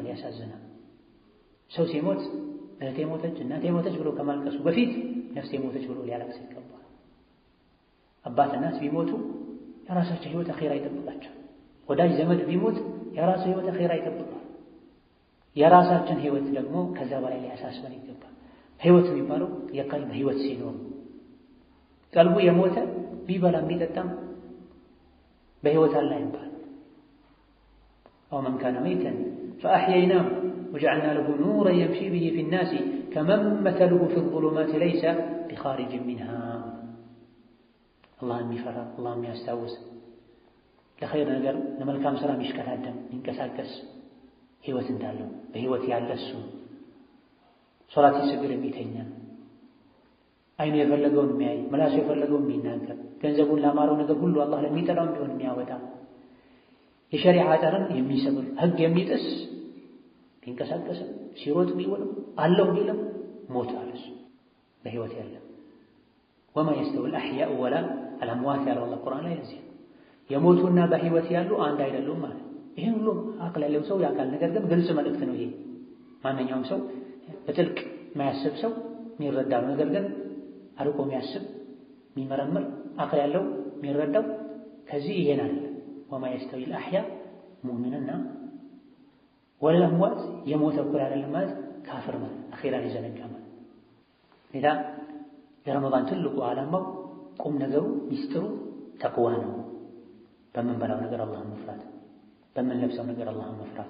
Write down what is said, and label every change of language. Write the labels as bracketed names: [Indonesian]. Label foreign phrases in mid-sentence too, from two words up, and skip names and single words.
[Amharic] ያሳዝናል። ሰው ሲሞት እህቴ ሞተች እናቴ ሞተች ብሎ ከማልቀሱ በፊት ነፍሴ ሞተች ብሎ ሊያለቅስ ይገባል። አባት እናት ቢሞቱ የራሳቸው ህይወት አኺራ ይጠብቃቸው። ወዳጅ ዘመድ ቢሞት የራሱ ህይወት አኺራ ይጠብቃል። የራሳችን ህይወት ደግሞ ከዛ በላይ ሊያሳስበን ይገባል። ህይወት የሚባለው የቀልብ ህይወት ሲኖር ቀልቡ የሞተ ቢበላም ቢጠጣም በህይወት አለ ይባል። [Arabic] أو من كان ميتا فأحييناه وجعلنا له نورا يمشي به في الناس كمن مثله في الظلمات ليس بخارج منها. الله يفرح الله يستوعب [Amharic] ለኸይር ነገር ለመልካም ስራ የሚሽቀዳደም የሚንቀሳቀስ ህይወት እንዳለው በህይወት ያለ እሱ ሶላት ሲሰግድ የሚተኛ አይኑ የፈለገውን የሚያይ ምላሱ የፈለገውን የሚናገር ገንዘቡን ላማረው ነገር ሁሉ አላህ ለሚጠላው ቢሆን የሚያወጣ የሸሪዓ አጠርን የሚሰብር ህግ የሚጥስ ቢንቀሳቀስ ሲሮጥ ቢውል አለው ቢልም ሞቷል። እሱ በህይወት ያለ [Arabic] وما يستوي الأحياء ولا الأموات [Amharic] ያለው አላህ ቁርአን ላይ እዚህ የሞቱና በህይወት ያሉ አንድ አይደሉም ማለት። ይሄን ሁሉ አቅል ያለው ሰው ያውቃል። ነገር ግን ግልጽ መልእክት ነው ይሄ። ማንኛውም ሰው በጥልቅ የማያስብ ሰው የሚረዳው ነገር ግን አርቆ የሚያስብ የሚመረምር አቅል ያለው የሚረዳው ከዚህ ይሄን አለ። [Arabic] وما يستوي الأحياء [Amharic] ሙእሚንና ወልአምዋት የሞተ እኩል አይደለም ማለት ካፍር ማለት አኺራን ይዘነጋ ማለት። ሌላ የረመዳን ትልቁ ዓላማው ቁም ነገሩ ሚስጥሩ ተቅዋ ነው። በምንበላው ነገር አላህን መፍራት፣ በምንለብሰው ነገር አላህን መፍራት፣